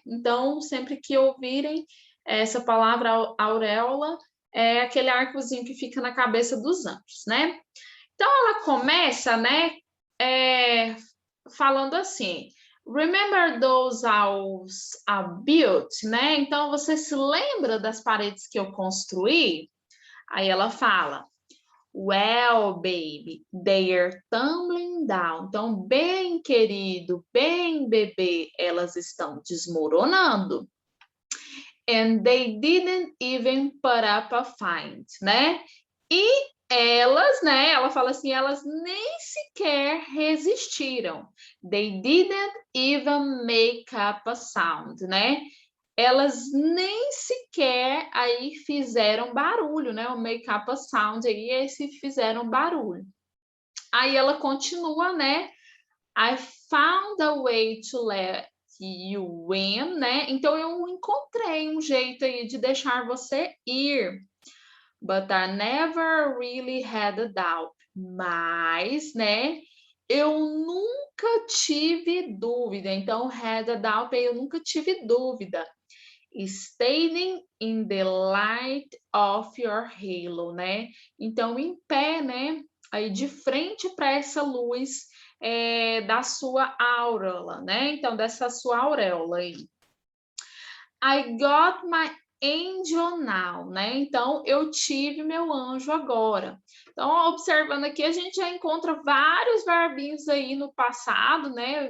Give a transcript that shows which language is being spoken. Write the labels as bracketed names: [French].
[Portuguese] Então, sempre que ouvirem essa palavra auréola, é aquele arcozinho que fica na cabeça dos anjos, né? Então, ela começa, né? Falando assim: [English] Remember those walls I built, [Portuguese] né? Então você se lembra das paredes que eu construí? Aí ela fala: [English] Well, baby, they're tumbling down. [Portuguese] Então, bem querido, bem bebê, elas estão desmoronando. [English] And they didn't even put up a fight, né? [Portuguese] E elas, né? Ela fala assim, elas nem sequer resistiram. [English] They didn't even make up a sound, né? [Portuguese] Elas nem sequer aí fizeram barulho, né? O [English] make up a sound [Portuguese] aí, esse fizeram barulho. Aí ela continua, né? [English] I found a way to let you win, né? [Portuguese] Então eu encontrei um jeito aí de deixar você ir. [English] But I never really had a doubt. [Portuguese] Mas, né? Eu nunca tive dúvida. Então, [English] had a doubt, [Portuguese] eu nunca tive dúvida. [English] Standing in the light of your halo, né? [Portuguese] Então, em pé, né? Aí de frente para essa luz da sua auréola, né? Então, dessa sua auréola aí. [English] I got my angel now, [Portuguese] né? Então, eu tive meu anjo agora. Então, observando aqui, a gente já encontra vários verbinhos aí no passado, né?